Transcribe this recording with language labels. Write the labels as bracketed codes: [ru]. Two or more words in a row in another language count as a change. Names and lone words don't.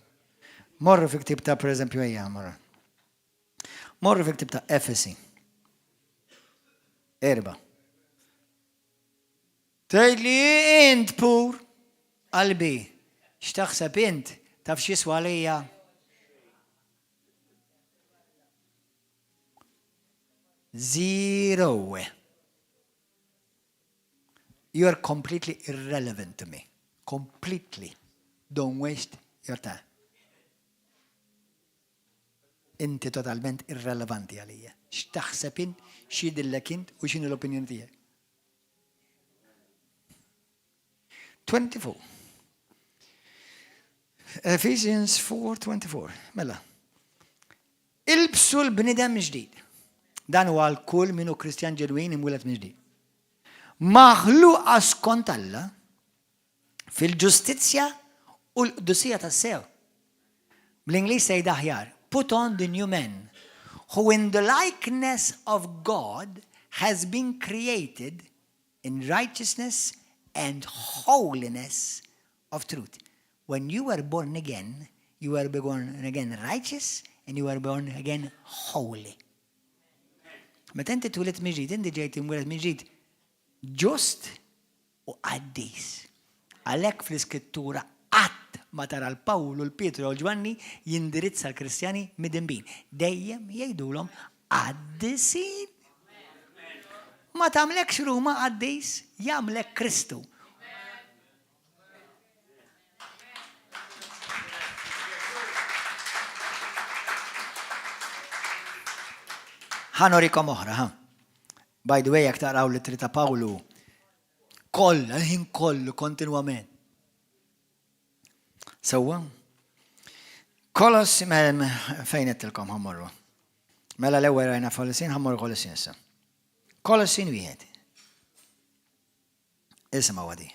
[mt] Morru fi ktib ta' pereżempju ejja morru. Morru fi ktib ta' Efesi. 4. Tgħid li int pur qalbi. X'taħseb int taf x'jiswa għalija? Zero. [en] You are completely irrelevant to me. Completely. Don't waste your time. [mt] Inti totalment irrelevanti għalija. X'taħseb int, x'jidillek int u x'inhi l-opinjoni tiegħek. 24. [en] Ephesians 4:24. Mela. [mt] Ilbsu l-bnidem ġdid. Dan huwa l-kull minnu Kristjan ġenwin imwieled minn ġdid. Maħluqa skont Alla fil-ġustizzja u l-qdusija tas-sew. Bl-Ingliż sejda aħjar. [en] Put on the new man, who in the likeness of God has been created in righteousness and holiness of truth. When you were born again, you were born again righteous and you were born again holy. [mt] Meta inti twilet minn ġdid, inti ġejt imwieled minn ġdid ġust u qaddis. Għalhekk fl-Iskrittura qatt ma tara l-Pawlu, l-Pietru u l-Ġwanni jindirizza l-Kristjani midinbin. Dejjem jgħidulhom qaddisin. Ma tagħmlekx Ruma qaddis, jagħmlek Kristu. Ħanorikom oħra, ha? [en] By the way, [mt] jekk taraw li trita Pawlu, ħin kollu kontinwament. Sewwa? Kolossi, fejn qedtilkom ħammorru? Mela l-ewwel rajna Kolossin, ħammorru Kolossin issa. Kolossin wieħed. Isma' wadi.